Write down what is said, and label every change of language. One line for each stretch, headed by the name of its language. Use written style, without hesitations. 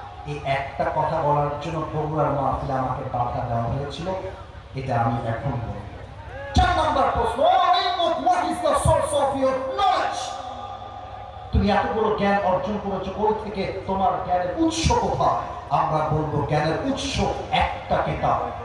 Bangla: এই একটা কথা বলার জন্য বগুড়ার মাহফিলে আমাকে বাধা দেওয়া হয়েছিল, এটা আমি এখন বলবো। 4 নাম্বার প্রশ্ন,
English: what is the source of your knowledge?
Bangla: তুমি এতগুলো জ্ঞান অর্জন করেছো, কোথা থেকে? তোমার জ্ঞানের উৎস কোথায়? আমরা বলবো জ্ঞানের উৎস একটা কিতাব,